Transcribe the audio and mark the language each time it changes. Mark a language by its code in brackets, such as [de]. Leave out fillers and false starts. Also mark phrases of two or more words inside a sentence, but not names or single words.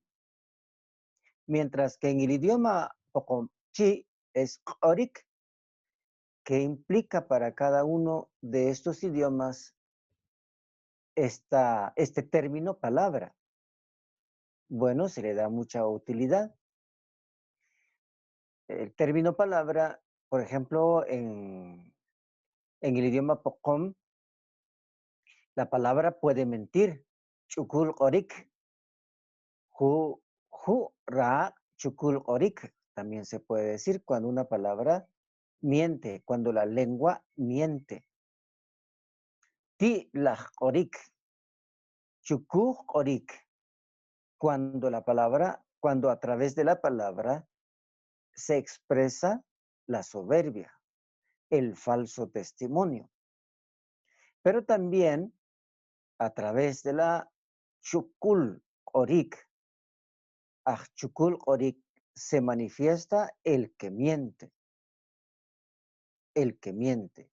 [es] Mientras que en el idioma Poconchi es orik, que implica para cada uno de estos idiomas este término palabra. Bueno, se le da mucha utilidad. El término palabra, por ejemplo, en el idioma Pocom, la palabra puede mentir. [poh] Chukul orik, hu ra chukul orik. [es] También se puede decir cuando una palabra miente, cuando la lengua miente. [poh] Ti laj orik, chukuj orik, [es] cuando a través de la palabra se expresa la soberbia, el falso testimonio. Pero también a través de la [poh] chukul orik, chukul orik, [es] se manifiesta el que miente, el que miente.